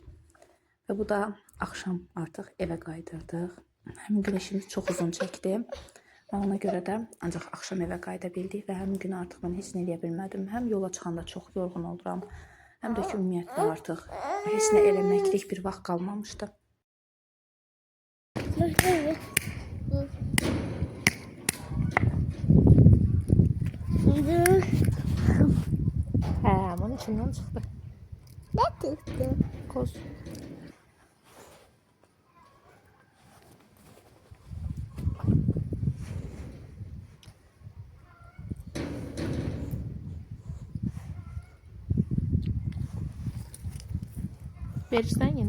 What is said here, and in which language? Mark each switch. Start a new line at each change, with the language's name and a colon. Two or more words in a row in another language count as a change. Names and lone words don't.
Azerbaijani: Və bu da axşam artıq evə qaydırdıq. Həmin gün işimiz çox uzun çəkdi. Və ona görə də ancaq axşam evə qayıda bildik və həmin gün artıq mən heç nə eləyə bilmədim. Həm yola çıxanda çox yorğun oluram, həm də ki ümumiyyətlə artıq heç nə eləməklik bir vaxt qalmamışdı.
Turkish: Bunun içinden çıktı. Ne çıktı?
Azerbaijani: Koz. Verirsen yine.